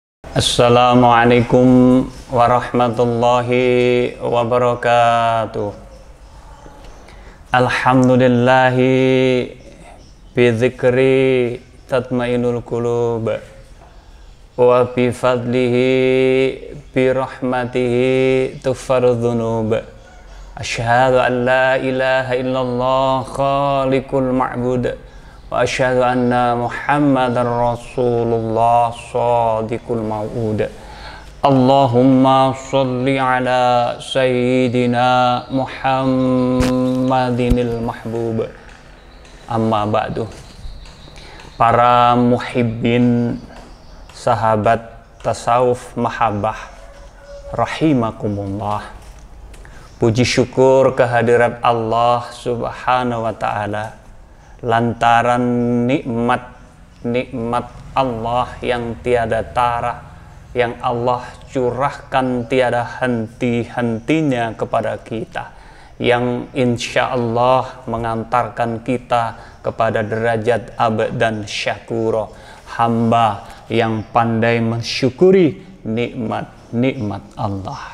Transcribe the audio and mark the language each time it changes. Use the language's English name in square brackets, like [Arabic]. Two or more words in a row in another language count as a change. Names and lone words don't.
[Arabic] السلام عليكم ورحمة الله وبركاته. الحمد لله بذكره تطمئن القلوب وبفضله برحمته تغفر الذنوب. أشهد أن لا إله إلا الله خالق المعبود وأشهد أن محمدا رسول الله صادق الموعود. اللهم صل على سيدنا محمد المحبوب. أما بعد. [Indonesian] Para muhibbin, sahabat tasawuf mahabbah rahimakumullah. Puji syukur kehadirat Allah [Arabic] سبحانه وتعالى [Indonesian] lantaran nikmat Allah yang tiada tara, yang Allah curahkan tiada henti-hentinya kepada kita, yang [Arabic] إن شاء الله [Indonesian] mengantarkan kita kepada derajat abad dan syakuro, hamba yang pandai mensyukuri nikmat-nikmat Allah.